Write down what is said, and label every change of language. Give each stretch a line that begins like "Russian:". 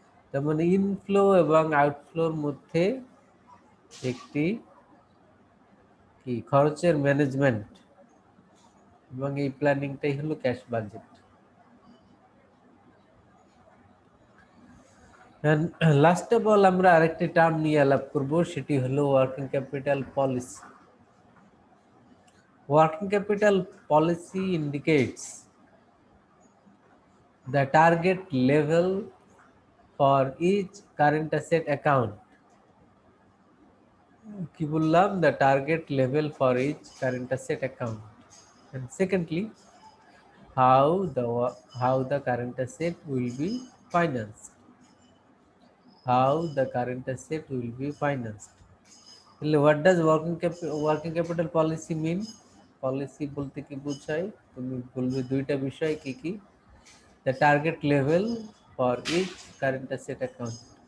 Bangla: তার মানে ইনফ্লো এবং আউটফ্লোর মধ্যে একটি কি খরচের ম্যানেজমেন্ট, এবং এই প্ল্যানিংটাই হলো cash budget. Last of all আমরা আরেকটি টার্ম নিয়ে আলাপ করব, সেটি হলো working capital policy.
English: Working capital policy indicates the target level for each current asset account.
Bangla: কি বললাম?
English: The target level for each current asset account. And secondly, how the current asset will be financed. How the current asset will be financed. What does working capital policy mean?
Bangla: Policy বলতে কি বোঝায়? তুমি বলবে দুইটা বিষয় কি কি?
English: The target level for each current asset account.